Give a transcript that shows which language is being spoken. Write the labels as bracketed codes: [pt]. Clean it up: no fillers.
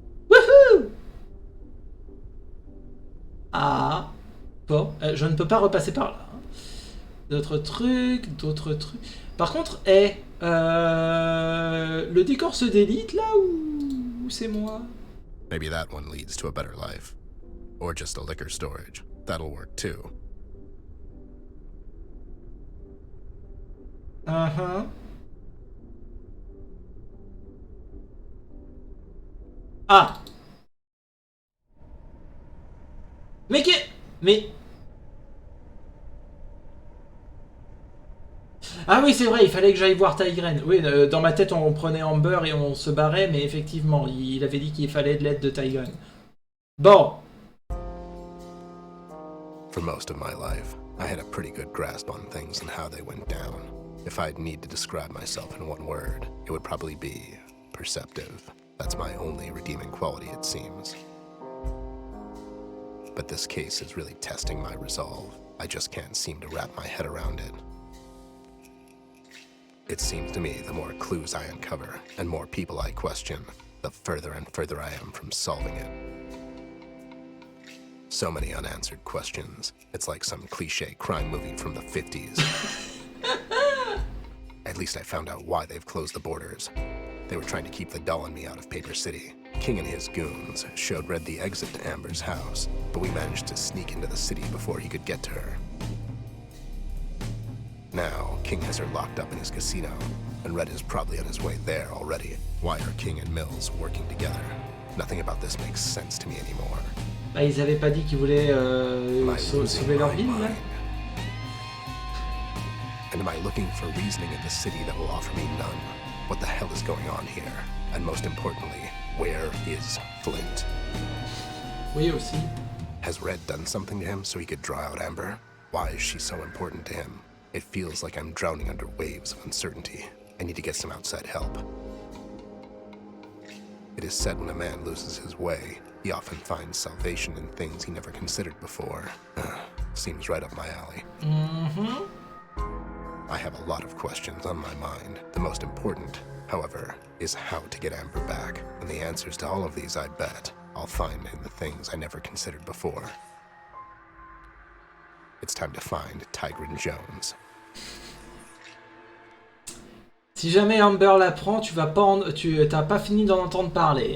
[fr] Wouhou. Ah, bon, je ne peux pas repasser par là. D'autres trucs. Par contre, le décor se délite là ou c'est moi? [en] Maybe that one leads to a better life. Or just a liquor storage. That'll work too. Uh-huh. Ah. [fr] Mais... Ah oui, c'est vrai, il fallait que j'aille voir Tygrane. Oui, dans ma tête, on prenait Amber et on se barrait, mais effectivement, il avait dit qu'il fallait de l'aide de Tygrane. Bon. [en] For most of my life, I had a pretty good grasp on things and how they went down. If I'd need to describe myself in one word, it would probably be perceptive. That's my only redeeming quality, it seems. But this case is really testing my resolve. I just can't seem to wrap my head around it. It seems to me the more clues I uncover and more people I question, the further and further I am from solving it. So many unanswered questions. It's like some cliché crime movie from the 50s. At least I found out why they've closed the borders. They were trying to keep the doll and me out of Paper City. King and his goons showed Red the exit to Amber's house, but we managed to sneak into the city before he could get to her. Now, King has her locked up in his casino, and Red is probably on his way there already. Why are King and Mills working together? Nothing about this makes sense to me anymore. [fr] Bah, ils avaient pas dit qu'ils voulaient sauver leur ville, là? [en] And am I looking for reasoning in the city that will offer me none? What the hell is going on here? And most importantly, where is Flint? [fr] Oui, aussi. [en] Has Red done something to him so he could draw out Amber? Why is she so important to him? It feels like I'm drowning under waves of uncertainty. I need to get some outside help. It is said when a man loses his way, he often finds salvation in things he never considered before. Seems right up my alley. Mm-hmm. I have a lot of questions on my mind. The most important, however, is how to get Amber back. And the answers to all of these, I bet, I'll find in the things I never considered before. It's time to find Tygrane Jones. [fr] Si jamais Amber l'apprend, tu vas pas t'as pas fini d'en entendre parler.